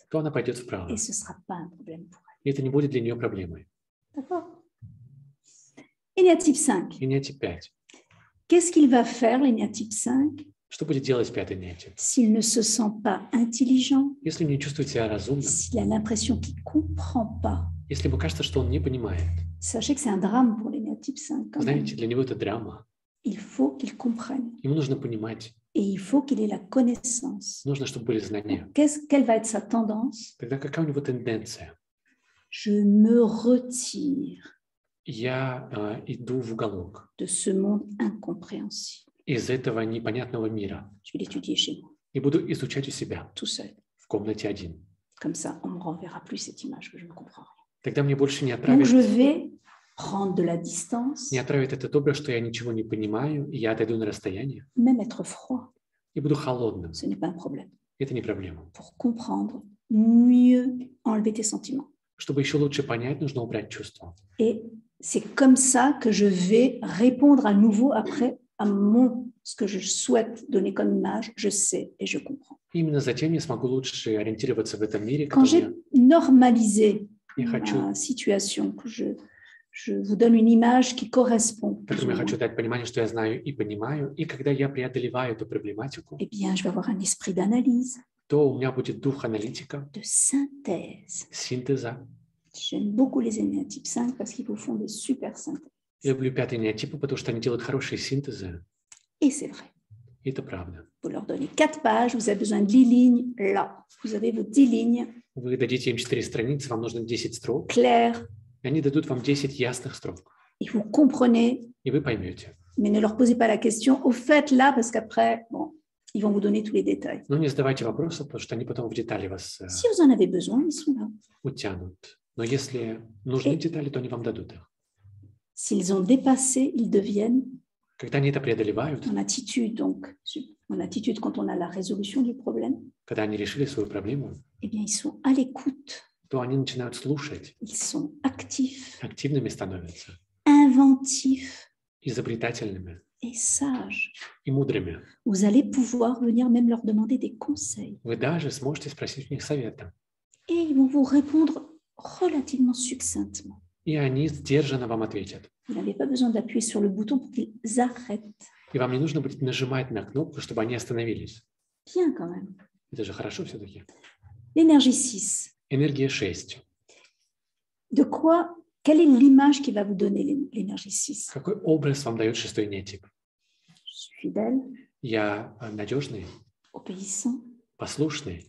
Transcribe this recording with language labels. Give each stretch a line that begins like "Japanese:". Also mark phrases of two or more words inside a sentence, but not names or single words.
Russian: то она пойдет вправо.
French: Et ce ne sera pas un problème pour
Russian: И это не будет для нее проблемой.
French: elle. D'accord? Énéatype 5.
Russian: И неотип 5.
French: Qu'est-ce qu'il va faire, l'énéatype 5,
Russian: Что будет делать пятый неотип?
French: s'il ne se sent pas intelligent,
Russian: Если не чувствует себя разумным,
French: s'il a l'impression qu'il ne comprend pas?
Russian: если ему кажется, что он не понимает,
French: Sachez que c'est un drame pour l'énéatype 5. Quand même.
Russian: знаете, для него это драма.
French: Il faut qu'il comprenne
Russian: Ему нужно понимать,
French: et il faut qu'il ait la connaissance.
Russian: нужно, чтобы были знания.
French: Quelle va être sa tendance?
Russian: Тогда какая у него тенденция?
French: Je me retire
Russian: Я иду в уголок
French: de ce monde incompréhensible.
Russian: из этого непонятного мира
French: Je vais l'étudier chez moi,
Russian: и буду изучать у себя
French: tout seul.
Russian: в комнате один.
French: Comme ça, on ne me renverra plus cette image que je ne comprends rien.
Russian: Тогда мне больше не
French: Donc, je
Russian: отправят
French: vais prendre de la distance,
Russian: этот образ, что я ничего не понимаю, и я отойду на расстояние
French: même être froid,
Russian: и буду холодным.
French: ce n'est pas un problème.
Russian: Это не проблема.
French: Pour comprendre, mieux enlever tes sentiments.
Russian: Чтобы еще лучше понять, нужно убрать чувства.
French: Et c'est comme ça que je vais répondre à nouveau après à ce que je souhaite donner comme image, je sais et je comprends.
Russian: Именно затем я смогу лучше ориентироваться в этом мире,
French: Quand j'ai normalisé
Russian: я хочу,
French: ma situation, que je vous donne une image qui correspond, plus ou
Russian: которым я
French: moins,
Russian: хочу дать понимание, что я знаю и понимаю, и когда я преодолеваю эту проблематику,
French: eh bien, je vais avoir un esprit d'analyse,
Russian: то у меня будет дух аналитика,
French: de synthèse.
Russian: синтеза.
French: J'aime beaucoup les énéatypes 5 parce qu'ils vous font des super synthèses.
Russian: Я люблю пятые неотипы, потому что они делают хорошие синтезы.
French: Et c'est vrai.
Russian: И это правда.
French: Vous leur donnez 4 pages, vous avez besoin de 10 lignes. Là, vous avez vos 10 lignes
Russian: Вы дадите им 4 страницы, вам нужно 10 строк,
French: claires
Russian: и они дадут вам 10 ясных строк.
French: et vous comprenez,
Russian: И вы поймете.
French: mais ne leur posez pas la question au fait là parce qu'après, bon, ils vont vous donner tous les détails.
Russian: Но не задавайте вопросов, потому что они потом в детали вас
French: Si vous en avez besoin, ils sont là.
Russian: утянут. Но если нужны детали, то они вам дадут их.
French: S'ils ont dépassé, ils deviennent
Russian: Когда они это преодолевают,
French: en attitude, donc en attitude quand on a la résolution du problème,
Russian: когда они решили свою проблему,
French: eh bien, ils sont à l'écoute,
Russian: то они начинают слушать,
French: ils sont actifs,
Russian: активными становятся,
French: inventifs
Russian: изобретательными
French: et sages.
Russian: и мудрыми.
French: Vous allez pouvoir venir même leur demander des conseils.
Russian: Вы даже сможете спросить у них совета.
French: Et ils vont vous répondre relativement succinctement.
Russian: И они сдержанно вам ответят.
French: Vous n'avez pas besoin d'appuyer sur le bouton pour qu'ils arrêtent.
Russian: И вам не нужно будет нажимать на кнопку, чтобы они остановились.
French: Bien quand même.
Russian: Это же хорошо все-таки.
French: L'énergie 6.
Russian: Энергия 6.
French: De quoi, quelle est l'image qui va vous donner l'énergie 6?
Russian: Какой образ вам дает шестой неотип?
French: Je suis fidèle,
Russian: Я надежный,
French: obéissant,
Russian: послушный,